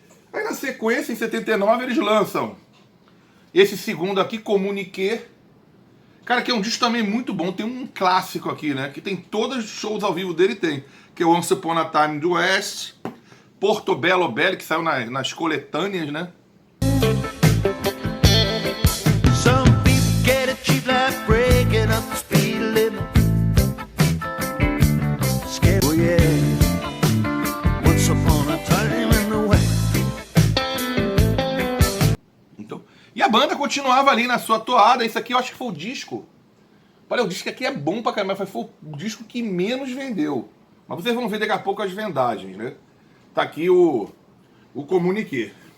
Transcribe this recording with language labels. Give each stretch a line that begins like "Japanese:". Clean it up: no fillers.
Portuguese: Aí na sequência, em 79, eles lançam esse segundo aqui, Communiqué. Cara, que é um disco também muito bom. Tem um clássico aqui, né? Que tem todos os shows ao vivo dele, que é o Once Upon a Time do West, Portobello Belly, que saiu nas coletâneas, né?
English: Some people get it cheap like breaking up the speed limit. Oh yeah, once upon a time in the West.
Portuguese: Então, e a banda continuava ali na sua toada. Isso aqui eu acho que foi o disco. Olha, o disco aqui é bom pra caramba, mas foi o disco que menos vendeu. Mas vocês vão ver daqui a pouco as vendagens, né? Tá aqui o Communiqué.